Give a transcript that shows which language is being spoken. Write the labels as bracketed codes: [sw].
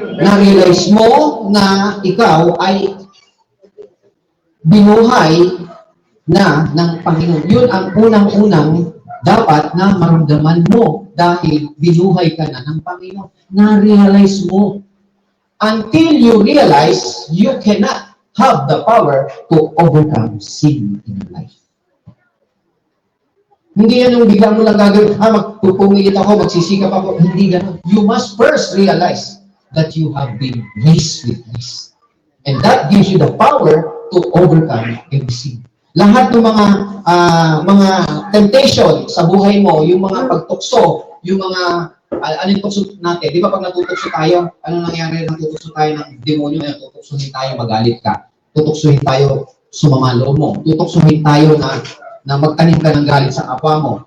[tl] Na-realize mo na ikaw ay binuhay na ng Panginoon. Yun ang unang-unang dapat na maramdaman mo dahil binuhay ka na ng Panginoon. Na-realize mo. [en] Until you realize, you cannot have the power to overcome sin in your life. [tl] Hindi yan yung bigla mo lang gagawin, magpupumilit ako, magsisikap ako. Hindi ganun. [en] You must first realize that you have been raised with Christ. And that gives you the power to overcome every sin. [tl] Lahat ng mga temptation sa buhay mo, yung mga pagtukso, yung mga, anong tukso natin? Di ba pag natutukso tayo, ano nangyari natutukso tayo ng demonyo, tutuksuhin tayo, magalit ka. Tutuksuhin tayo, sumama loob mo. Tutuksuhin tayo na magtanim ka ng galit sa kapwa mo.